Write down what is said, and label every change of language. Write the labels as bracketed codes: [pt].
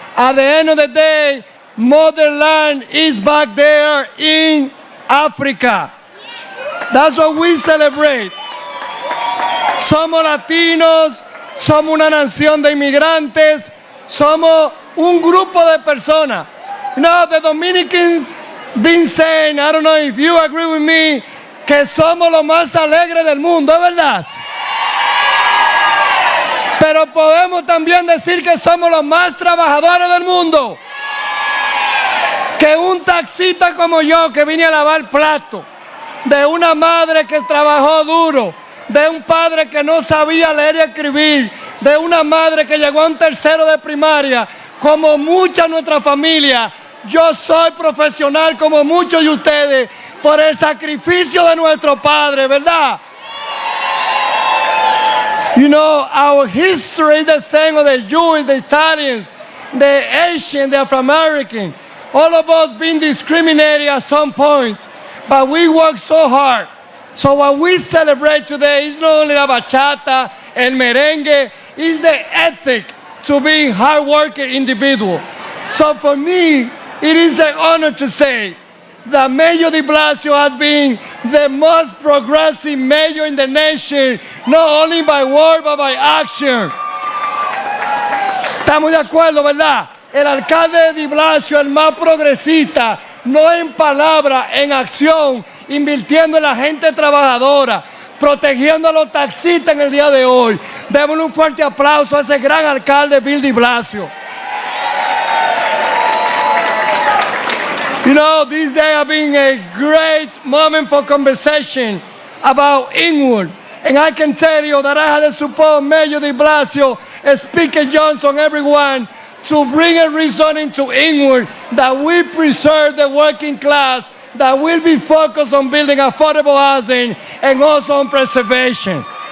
[en] At the end of the day, motherland is back there in Africa. That's what we celebrate. [es] Somos latinos, somos una nación de inmigrantes, somos un grupo de personas. [en] You know, the Dominicans been saying, I don't know if you agree with me, [es] que somos los más alegres del mundo, ¿es verdad? Pero podemos también decir que somos los más trabajadores del mundo. Que un taxista como yo que vine a lavar plato, de una madre que trabajó duro, de un padre que no sabía leer y escribir, de una madre que llegó a un tercero de primaria, como mucha de nuestra familia, yo soy profesional como muchos de ustedes por el sacrificio de nuestro padre, ¿verdad? [en] You know, our history is the same of the Jews, the Italians, the Asian, the Afro-American. All of us being discriminated at some point, but we work so hard. So what we celebrate today is not only la bachata, el merengue, it's the ethic to be hard-working individual. So for me, it is an honor to say that Mayor de Blasio has been the most progressive mayor in the nation, not only by word, but by action. [es] Estamos de acuerdo, ¿verdad? El alcalde de Blasio, el más progresista, no en palabra, en acción, invirtiendo en la gente trabajadora, protegiendo a los taxistas en el día de hoy. Démosle un fuerte aplauso a ese gran alcalde Bill de Blasio. [en] You know, this day has been a great moment for conversation about Inwood. And I can tell you that I had to support Mayor de Blasio, Speaker Johnson, everyone, to bring a reason into Inwood that we preserve the working class, that will be focused on building affordable housing and also on preservation.